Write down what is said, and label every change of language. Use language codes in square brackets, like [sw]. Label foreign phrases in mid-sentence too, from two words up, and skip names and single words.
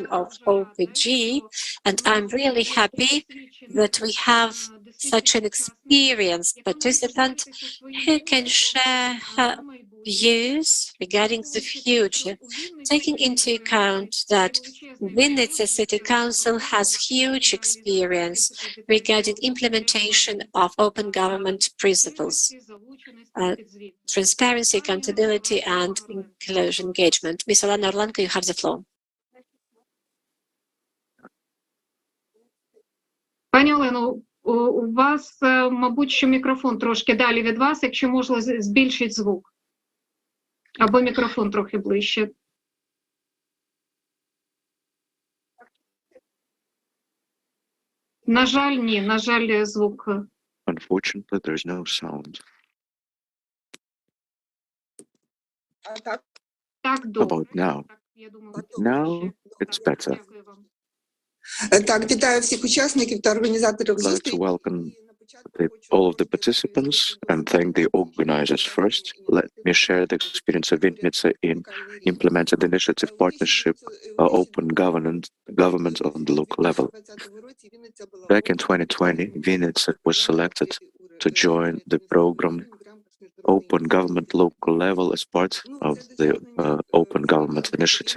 [en] of OPG, and I'm really happy that we have such an experienced participant who can share her views regarding the future, taking into account that Vinnytsia City Council has huge experience regarding implementation of open government principles, transparency, accountability, and inclusion engagement. Ms. Olena Orlenko, you have the floor. [uk] Пані Олено, у вас, мабуть, що мікрофон трошки далі від вас, якщо можна, збільшіть звук. Або мікрофон трохи ближче. На жаль, ні. На жаль, звук. [en] Unfortunately, there's no sound. [uk] Так [en] How [uk] добре. [en] about now? [uk] Так, я думаю, буде [en] Now [uk] краще. [en] it's better. [uk] Дякую вам. Так, вітаю всіх учасників та організаторів [en] I'd like to [uk] зустрічі. [en] welcome all of the participants and thank the organizers first. Let me share the experience of Vinnytsia in implementing the initiative partnership open government on the local level. Back in 2020, Vinnytsia was selected to join the program Open Government Local Level as part of the Open Government Initiative.